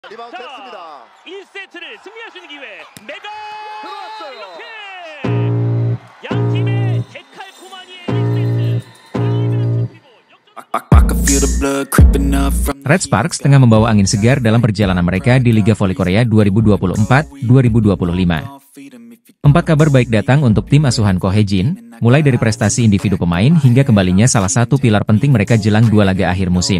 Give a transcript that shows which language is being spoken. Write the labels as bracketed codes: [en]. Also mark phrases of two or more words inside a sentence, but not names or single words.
[ko] 리바운드 자, 됐습니다. 1세트를 승리할 수 있는 기회. 메가 들어왔어요. 이렇게 양 팀의 데칼코마니의 1세트. [id] Red Sparks tengah membawa angin segar dalam perjalanan mereka di Liga Voli Korea 2024-2025. 4 kabar baik datang untuk tim asuhan Ko Hae-jin, mulai dari prestasi individu pemain hingga kembalinya salah satu pilar penting mereka jelang 2 laga akhir musim.